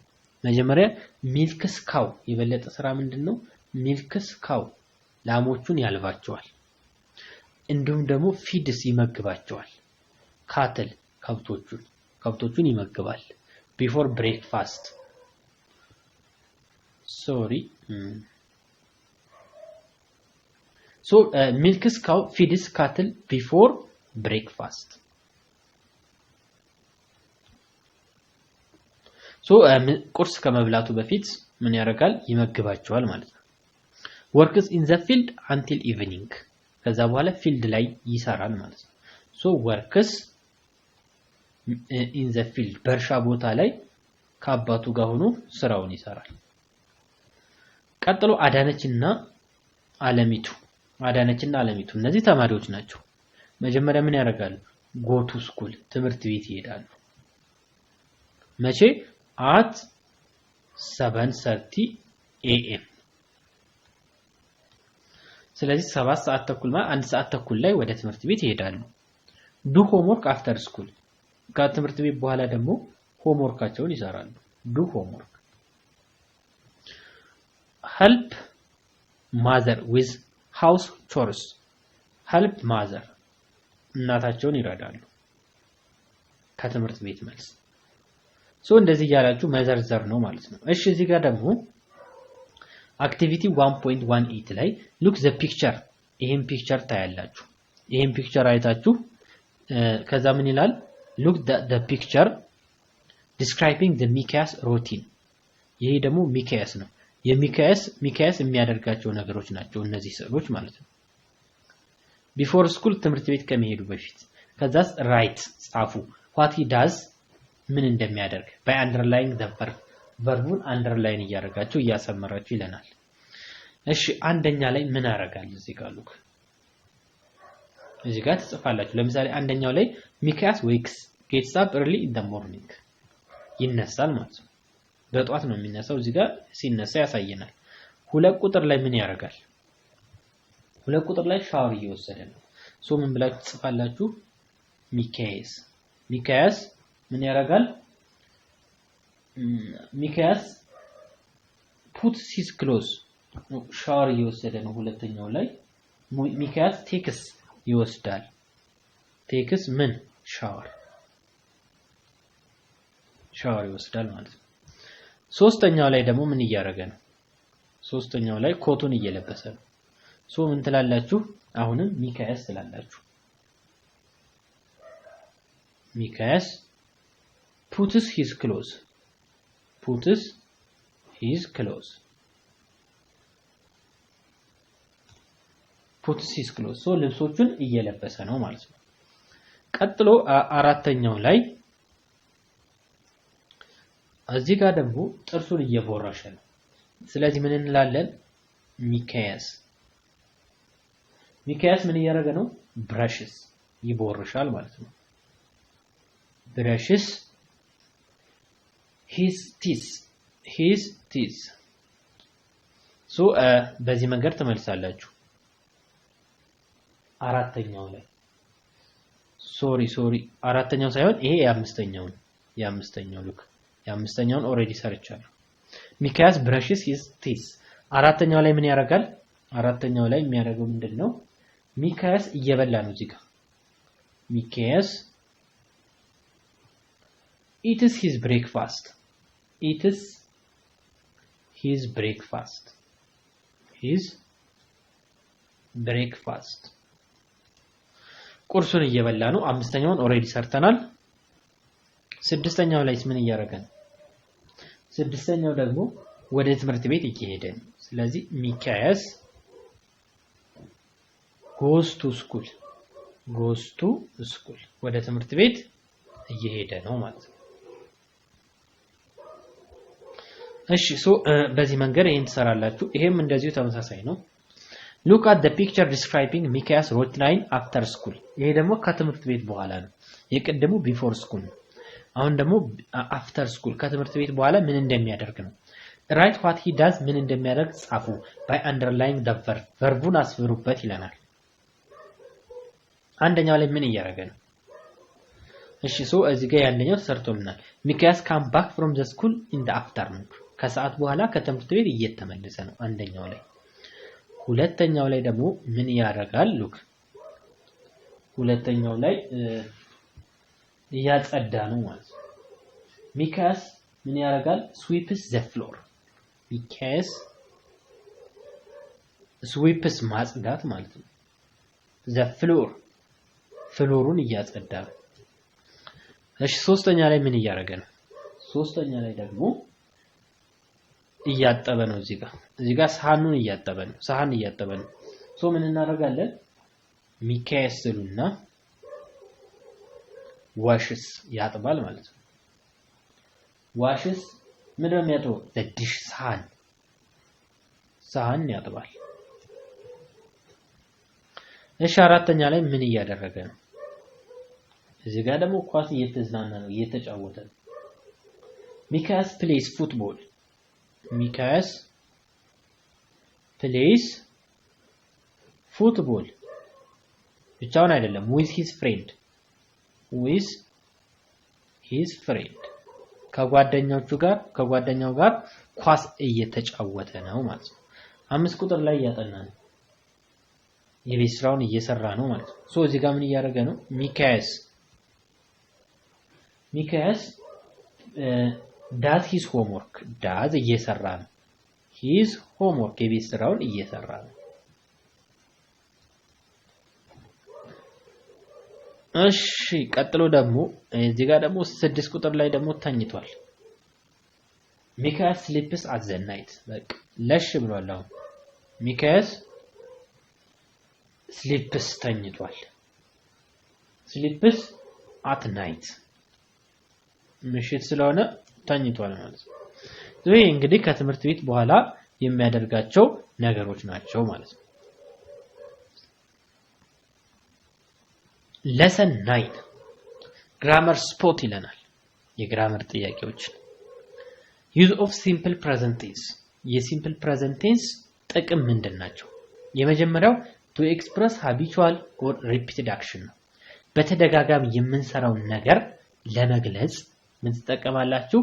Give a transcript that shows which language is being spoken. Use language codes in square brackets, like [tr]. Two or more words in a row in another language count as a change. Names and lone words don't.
[am] መጀመሪያ [en] milks cow [am] የበለጠ ስራ ምንድነው? [en] milks cow [am] ላሞቹን ያልባቸዋል። እንዲሁም ደግሞ ፊድስ ይመግባቸዋል። ካትል ከብቶቹን ይመግባል። [en] before breakfast milks cow feeds cattle before breakfast. [am] ቁርስ ከመብላቱ በፊት ምን ያደርጋል? ይመግባቸዋል ማለት ነው። [en] works in the field until evening [am] ከዛ በኋላ ፊልድ ላይ ይሰራል ማለት ነው። [en] works in the field [am] በእርሻ ቦታ ላይ ከአባቱ ጋር ሆኖ ስራውን ይሰራል። ቀጥሎ አዳነችና አለሚቱ እነዚህ ተማሪዎች ናቸው። መጀመሪያ ምን ያደርጋሉ? [en] go to school [am] ትምህርት ቤት ይሄዳሉ። መቼ? [en] at 7:30 am [am] ስለዚህ 7 ሰዓት ተኩል ማለት 1 ሰዓት ተኩል ላይ ወደ ትምህርት ቤት ይሄዳሉ። [en] do homework after school [am] ከትምህርት ቤት በኋላ ደግሞ ሆምወርካቸውን ይሰራሉ። [en] do homework help mother with house chores help mother [am] እናታቸውን ይረዳሉ ከትምህርት ቤት መልስ። እንደዚህ ያላችሁ መዘርዘር ነው ማለት ነው። እሺ እዚህ ጋር ደግሞ አክቲቪቲ 1.18 ላይ [en] look the picture [am] ይሄን ፒክቸር ታያላችሁ። ይሄን ፒክቸር አይታችሁ ከዛ ምን ይላል? [en] look the picture describing the ሚካያስ routine [am] ይሄ ደግሞ ሚካያስ ነው። ሚካያስ የሚያደርጋቸው ነገሮች ናቸው እነዚህ ስዕሎች ማለት ነው። [en] before school [am] ትምህርት ቤት ከመሄዱ በፊት ከዛስ ራይት ጻፉ [en] what he does [am] ምን እንደሚያደርግ [en] by underlying the verb [am] አንደርላይን እያደረጋችሁ እያሰመራችሁ ይለናል። እሺ አንደኛ ላይ ምን አደርጋለሁ? እዚህ ጋር ትጽፋላችሁ። ለምሳሌ አንደኛው ላይ ሚካያስ [en] wakes gets up early in the morning [am] ይነሳል ማለት ነው። በጧት ነው የሚነሳው። እዚህ ጋር ሲነሳ ያሳየናል። ሁለት ቁጥር ላይ ምን ያደርጋል? ሁለት ቁጥር ላይ ሻወር እየወሰደ ነው። ምን ብላችሁ ትጽፋላችሁ? ሚካያስ ምን ያደርጋል? ሚካያስ [en] puts his clothes [am] ሻወር እየወሰደ ነው። ሁለተኛው ላይ ሚካያስ ቴክስ ይወስዳል። ቴክስ ምን ሻወር ይወስዳል ማለት ነው። ሶስተኛው ላይ ደግሞ ምን እያደረገ ነው? ሶስተኛው ላይ ኮቱን እየለበሰ ነው። ምን ትላላችሁ? አሁንም ሚካያስ ትላላችሁ። ሚካያስ [en] puts his clothes [am] ልብሶቹን እየለበሰ ነው ማለት ነው። ቀጥሎ አራተኛው ላይ እዚህ ጋር ደግሞ ጥርሱን እየቦረሸ ነው። ስለዚህ ምን እንላለን? ሚካያስ ምን እያደረገ ነው? ብረሽስ ይቦርሻል ማለት ነው። [en] brushes his teeth [am] በዚህ መንገድ ተመልሳላችሁ። አራተኛው ላይ ሶሪ አራተኛው ሳይሆን ይሄ የአምስተኛው ሉክ የአምስተኛውን ኦሬዲ ሰርቻለሁ። ሚካያስ [en] brushes his teeth [am] አራተኛው ላይ ምን ያደርጋል? አራተኛው ላይ የሚያደርገው ምንድነው? ሚካያስ እየበላ ነው እዚህ ጋር ሚካያስ [en] eats his breakfast [am] ቁርሱን እየበላ ነው። አምስተኛውን ኦሬዲ ሰርተናል። ስድስተኛው ላይ ምን እያደረገ ነው? ስድስተኛው ደግሞ ወደ ትምህርት ቤት እየሄደ ነው። ስለዚህ ሚካያስ [en] goes to school [am] ወደ ትምህርት ቤት እየሄደ ነው ማለት ነው። እሺ በዚህ መንገድ ይሄን ትሰራላችሁ። ይሄም እንደዚሁ ተመሳሳይ ነው። [en] look at the picture describing Mikayas routine after school [am] ይሄ ደግሞ ከትምህርት ቤት በኋላ ነው። የቀደሙ [en] before school [am] ነው። አሁን ደግሞ [en] after school [am] ከትምህርት ቤት በኋላ ምን እንደሚያደርግ ነው። [en] write what he does [am] ምን እንደሚያደርግ ጻፉ [en] by underlying the verb [am] verbuን አስፍሩበት ይለናል። አንደኛው ላይ ምን እያደረገ ነው? እሺ እዚህ ጋር ያንደኛው ተሰርቶልናል። ሚካያስ [en] come back from the school in the afternoon [am] ከሰዓት በኋላ ከትምህርት ቤት እየተመለሰ ነው አንደኛው ላይ። ሁለተኛው ላይ ደግሞ ምን ያደርጋል? ሉክ ሁለተኛው ላይ እያጸዳ ነው ማለት ነው። ሚካያስ ምን ያደርጋል? [en] sweeps the floor [am] ሚካያስ sweeps ማጽዳት ማለት ነው። [en] the floor [am] ፍሎሩን እያጸዳ ነው። እሺ ሶስተኛ ላይ ምን እያደረገ ነው? ሶስተኛ ላይ ደግሞ እያጠበ ነው። እዚህ ጋር ሳህኑን እያጠበ ነው። ሳህን እያጠበ ነው። ምን እናደርጋለን? ሚካያስ ስሉና ዋሽስ ያጥባል ማለት ነው። ዋሽስ ምንድነው የሚያጥበው? ለዲሽ ሳህን ያጥባል። እሺ አራተኛ ላይ ምን እያደረገ ነው? እዚህ ጋር ደግሞ ኳስ እየተዝናና ነው፣ እየተጫወተ ነው። ሚካያስ [en] plays football [am] ሚካያስ [en] plays football [am] ብቻውን አይደለም [en] with his friend [am] ከጓደኛው ጋር ኳስ እየተጫወተ ነው ማለት ነው። 5 ቁጥር ላይ ያጠና ነው። የቤት ስራውን እየሰራ ነው ማለት ነው። እዚህ ጋር ምን እያደረገ ነው? ሚካያስ [en] does his homework [am] does እየሰራ ነው። [en] his homework [am] የቤት ስራውን እየሰራ ነው። እሺ ቀጥሎ ደግሞ እዚህ ጋር ደግሞ 6 ቁጥር ላይ ደግሞ ተኝቷል። ሚካያስ [en] sleeps at the night [am] በቃ ለሽ ብሏል። አሁን ሚካያስ sleeps ተኝቷል። [en] sleeps at night [am] ምሽት ስለሆነ ተኝቷል ማለት ነው። ይሄ እንግዲህ ከትምህርት ቤት በኋላ የሚያደርጋቸው ነገሮች ናቸው ማለት ነው። [en] lesson 9 grammar spot [am] ይለናል። የግራመር ጥያቄዎች [en] use of simple present tense የሲምፕል present tense [am] ጥቅም ምንድናቸው? የመጀመሪያው [en] to express habitual or repeated action [am] ነው። በተደጋጋሚ የምንሰራው ነገር ለመግለጽ ምን ትጠቀማላችሁ?